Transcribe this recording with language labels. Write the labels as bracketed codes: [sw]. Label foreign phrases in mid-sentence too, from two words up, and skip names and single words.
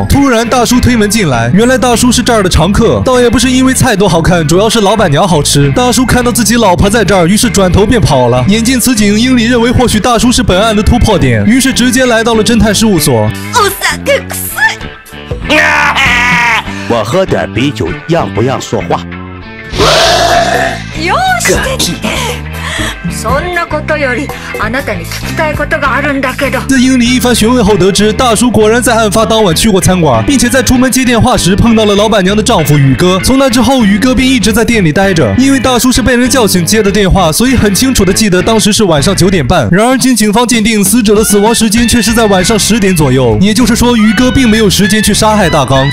[zh] 突然大叔推门进来，原来大叔是这儿的常客，倒也不是因为菜多好看，主要是老板娘好吃。大叔看到自己老婆在这儿，于是转头便跑了。眼见此景，英里认为或许大叔是本案的突破点，于是直接来到了侦探事务所。我喝点啤酒，让不让说话？ [ja] よし。そんなことより、あなたに聞きたいことがあるんだけど。 [zh] 在英里一番询问后得知，大叔果然在案发当晚去过餐馆，并且在出门接电话时碰到了老板娘的丈夫宇哥。从那之后，宇哥便一直在店里待着。因为大叔是被人叫醒接的电话，所以很清楚的记得当时是晚上9点半。然而经警方鉴定，死者的死亡时间却是在晚上10点左右，也就是说宇哥并没有时间去杀害大刚。